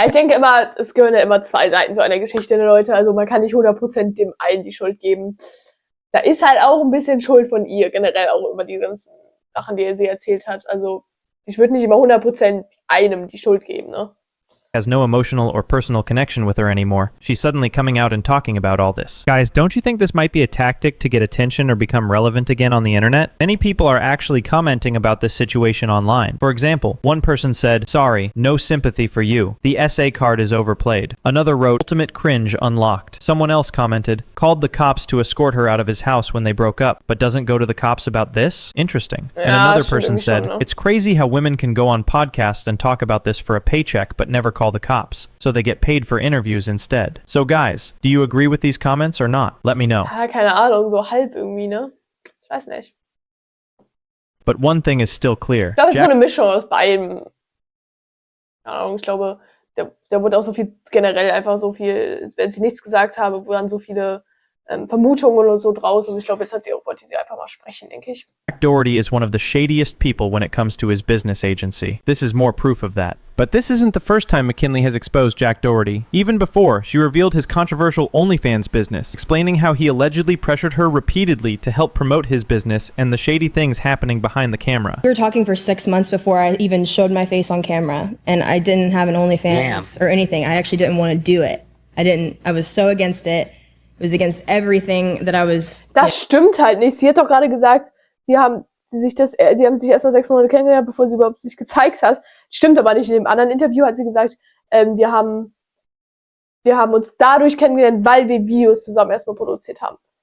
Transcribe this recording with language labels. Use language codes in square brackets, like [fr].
[de] Ja, ich denke immer, es gehören ja immer zwei Seiten so einer Geschichte, ne, Leute. Also man kann nicht 100% dem einen die Schuld geben. Da ist halt auch ein bisschen Schuld von ihr, generell auch über die ganzen Sachen, die sie erzählt hat. Also ich würde nicht immer 100% einem die Schuld geben, ne? [en] Has no emotional or personal connection with her anymore. She's suddenly coming out and talking about all this. Guys, don't you think this might be a tactic to get attention or become relevant again on the internet? Many people are actually commenting about this situation online. For example, one person said, sorry, no sympathy for you. The SA card is overplayed. Another wrote, ultimate cringe unlocked. Someone else commented, called the cops to escort her out of his house when they broke up, but doesn't go to the cops about this? Interesting. And another person said, it's crazy how women can go on podcasts and talk about this for a paycheck, but never call the cops, so they get paid for interviews instead. So guys, do you agree with these comments or not? Let me know. [de] Ja, keine Ahnung, so halb irgendwie, ne? Ich weiß nicht. [en] But one thing is still clear. [de] Ich glaube, es ist so eine Mischung aus beidem. Keine Ahnung, ich glaube, da wurde auch so viel, generell einfach so viel, wenn sie nichts gesagt habe, waren so viele Vermutungen und so draus. Und ich glaube, jetzt wollte sie einfach mal sprechen, denke ich. [en] Jack Doherty is one of the shadiest people when it comes to his business agency. This is more proof of that. But this isn't the first time McKinley has exposed Jack Doherty. Even before, she revealed his controversial OnlyFans business, explaining how he allegedly pressured her repeatedly to help promote his business and the shady things happening behind the camera. We were talking for 6 months before I even showed my face on camera, and I didn't have an OnlyFans or anything. I actually didn't want to do it. I was so against it. It was against everything that I was... [de] Das stimmt halt nicht. Sie hat doch gerade gesagt, die haben sich erstmal 6 Monate kennengelernt, bevor sie überhaupt sich gezeigt hat. Stimmt aber nicht. In dem anderen Interview hat sie gesagt, wir haben uns dadurch kennengelernt, weil wir Videos zusammen erstmal produziert haben.